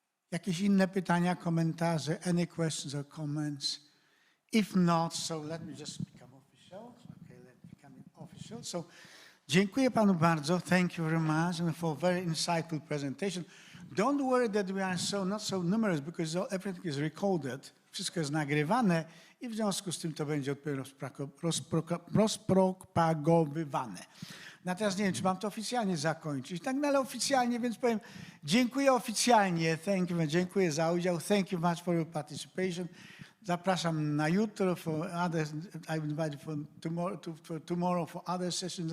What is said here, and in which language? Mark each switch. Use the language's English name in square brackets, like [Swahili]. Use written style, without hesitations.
[Polish] Jakieś inne pytania, komentarze? [English] Any questions or comments? If not, so let me just become official. Okay, let me become official. [Polish] So dziękuję panu bardzo. [English] Thank you very much and for a very insightful presentation. Don't worry that we are not so numerous because everything is recorded. [Polish] Wszystko jest nagrywane i w związku z tym to będzie odpowiednio rozpropagowywane. Natomiast nie wiem, czy mam to oficjalnie zakończyć. Tak, no ale oficjalnie, więc powiem dziękuję oficjalnie. Dziękuję za udział. [English] Thank you much for your participation. [Polish] Zapraszam na jutro [English] for other. I invite for tomorrow for other sessions.